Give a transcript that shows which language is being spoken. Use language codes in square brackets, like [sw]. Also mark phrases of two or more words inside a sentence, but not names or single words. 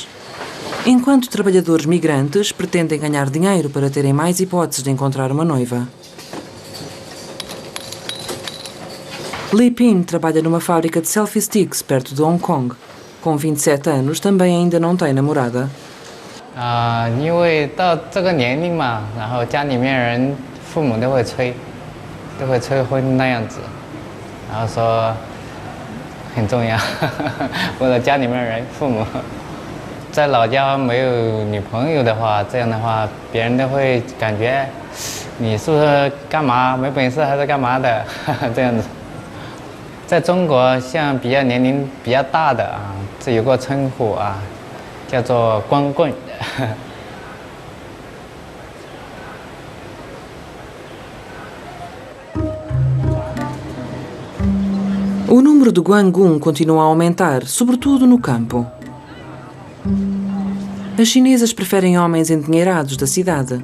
[pt] Enquanto trabalhadores migrantes pretendem ganhar dinheiro para terem mais hipóteses de encontrar uma noiva. Li Pin trabalha numa fábrica de selfie sticks perto de Hong Kong. Com 27 anos, também ainda não tem namorada. [zh] 因为到这个年龄嘛，然后家里面人父母都会催婚那样子，然后说很重要，为了家里面人父母。在老家没有女朋友的话，这样的话别人都会感觉你是不是干嘛没本事还是干嘛的这样子。在中国，像比较年龄比较大的啊，这有个称呼啊，叫做光棍。 [pt] O número de Guangun continua a aumentar, sobretudo no campo. As chinesas preferem homens endinheirados da cidade.